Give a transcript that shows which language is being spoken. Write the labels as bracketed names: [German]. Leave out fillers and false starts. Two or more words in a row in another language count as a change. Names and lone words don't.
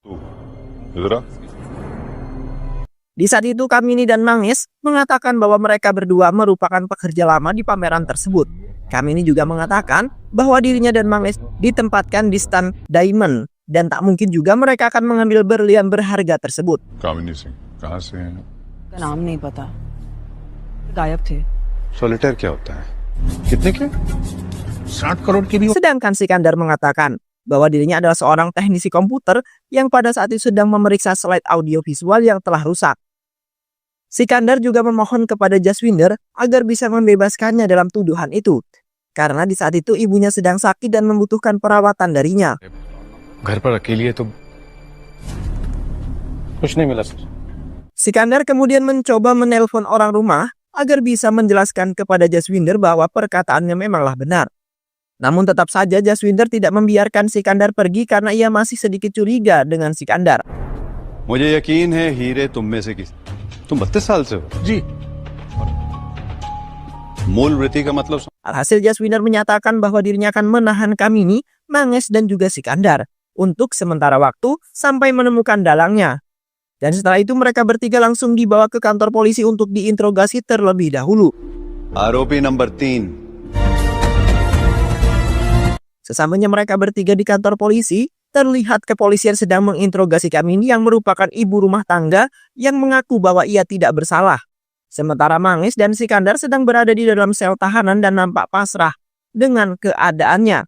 [Indonesian] Di saat itu Kamini dan Manggis mengatakan bahwa mereka berdua merupakan pekerja lama di pameran tersebut. Kamini juga mengatakan bahwa dirinya dan Manggis ditempatkan di stand Diamond dan tak mungkin juga mereka akan mengambil berlian berharga tersebut. [Hindi] कामिनी सिंह कहाँ से हैं? नाम नहीं पता, गायब थे। सोलिटेयर क्या होता है? कितने के? 60 करोड़ की भी। [Indonesian] Sedangkan Sikandar mengatakan bahwa dirinya adalah seorang teknisi komputer yang pada saat itu sedang memeriksa slide audio visual yang telah rusak. Sikandar juga memohon kepada Jaswinder agar bisa membebaskannya dalam tuduhan itu, karena di saat itu ibunya sedang sakit dan membutuhkan perawatan darinya. [Hindi] घर पर अकेली है तो कुछ नहीं मिला सर। [Indonesian] Sikandar kemudian mencoba menelpon orang rumah agar bisa menjelaskan kepada Jaswinder bahwa perkataannya memanglah benar. Namun tetap saja Jaswinder tidak membiarkan Sikandar pergi karena ia masih sedikit curiga dengan Sikandar. [Hindi] मुझे यकीन है हीरे तुम में से किसी। तुम 32 साल से हो? जी। मूल वृत्ति का मतलब [Indonesian] Alhasil Jaswinder menyatakan bahwa dirinya akan menahan Kamini, Manggis, dan juga Sikandar. untuk sementara waktu sampai menemukan dalangnya. Dan setelah itu mereka bertiga langsung dibawa ke kantor polisi untuk diinterogasi terlebih dahulu. [Hindi] आरोपी नंबर 3 [Indonesian] Sesamanya mereka bertiga di kantor polisi, terlihat kepolisian sedang menginterogasi Kamini yang merupakan ibu rumah tangga yang mengaku bahwa ia tidak bersalah. Sementara Manggis dan Sikandar sedang berada di dalam sel tahanan dan nampak pasrah dengan keadaannya.